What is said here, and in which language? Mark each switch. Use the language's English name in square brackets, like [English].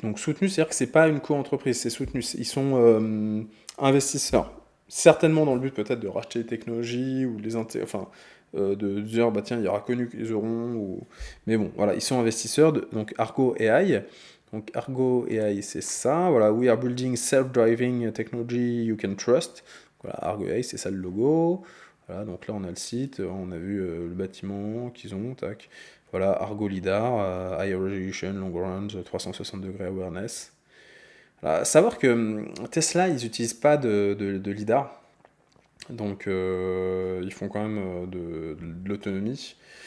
[French] Donc soutenu, c'est-à-dire que c'est pas une co-entreprise, c'est soutenu. Ils sont investisseurs. Certainement dans le but peut-être de racheter les technologies ou enfin de dire bah tiens il y aura connu qu'ils auront mais bon voilà ils sont investisseurs donc Argo AI. Donc Argo AI c'est ça. [English] Voilà, we are building self-driving technology you can trust. [French] Voilà, Argo AI c'est ça le logo. Voilà, donc là on a le site, on a vu le bâtiment qu'ils ont, tac. Voilà, Argo LiDAR, High Resolution, Long Range, 360 degrés Awareness. Voilà, savoir que Tesla, ils n'utilisent pas de LiDAR, donc ils font quand même de l'autonomie.